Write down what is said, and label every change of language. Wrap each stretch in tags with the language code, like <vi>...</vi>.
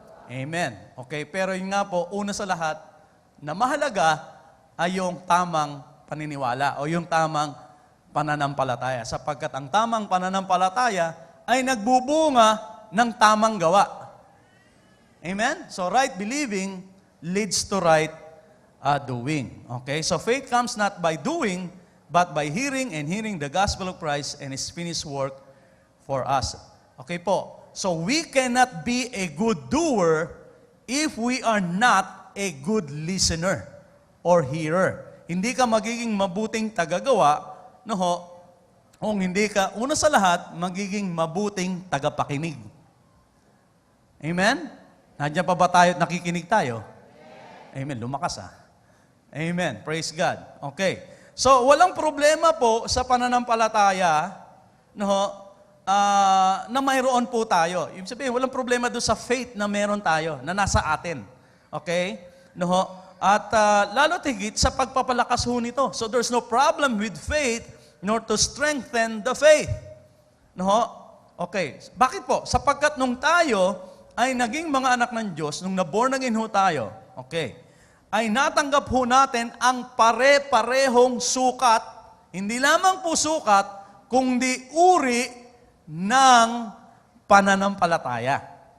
<tl>Amen. Okay, pero yun nga po, una sa lahat, na mahalaga ay yung tamang paniniwala o yung tamang pananampalataya. Sapagkat ang tamang pananampalataya ay nagbubunga ng tamang gawa. Amen?</tl> <en>So right believing leads to right doing. Okay? So faith comes not by doing, but by hearing and hearing the gospel of Christ and His finished work for us. Okay po. So we cannot be a good doer if we are not a good listener or hearer.</en> <tl>Hindi ka magiging mabuting tagagawa, no ho, kung hindi ka, una sa lahat, magiging mabuting tagapakinig. Amen? Nandiyan pa ba tayo at nakikinig tayo? Amen. Lumakas Amen. Praise God. Okay. So, walang problema po sa pananampalataya, no ho, na mayroon po tayo. Ibig sabihin, walang problema doon sa faith na meron tayo, na nasa atin. Okay? No ho? At lalo tigit sa pagpapalakas ho nito.</tl> <en>So there's no problem with faith nor to strengthen the faith.</en> <tl>No ho? Okay. Bakit po? Sapagkat nung tayo ay naging mga anak ng Diyos, nung na-born again ho tayo, okay, ay natanggap ho natin ang pare-parehong sukat, hindi lamang po sukat, kundi uri ng pananampalataya.</tl>